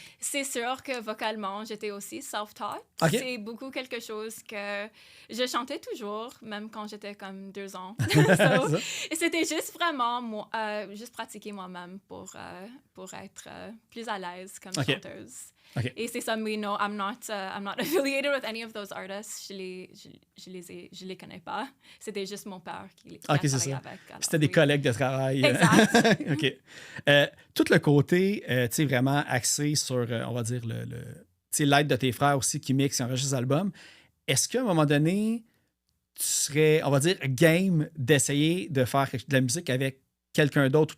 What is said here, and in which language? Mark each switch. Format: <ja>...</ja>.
<fr>C'est sûr que vocalement, j'étais aussi self-taught. Okay. C'est beaucoup quelque chose que je chantais toujours, même quand j'étais comme 2 ans. Et c'était juste vraiment juste pratiquer moi-même pour être plus à l'aise comme chanteuse. Okay. Et c'est ça, mais</fr> <en>no, I'm not affiliated with any of those artists.</en> <fr>Je les connais pas. C'était juste mon père qui a travaillé avec. C'était des collègues de travail. Exact. OK. Tout le côté, tu sais, vraiment axé sur, on va dire, l'aide de tes frères aussi qui mixent et enregistrent des albums. Est-ce qu'à un moment donné, tu serais, on va dire, game d'essayer de faire de la musique avec quelqu'un d'autre?</fr>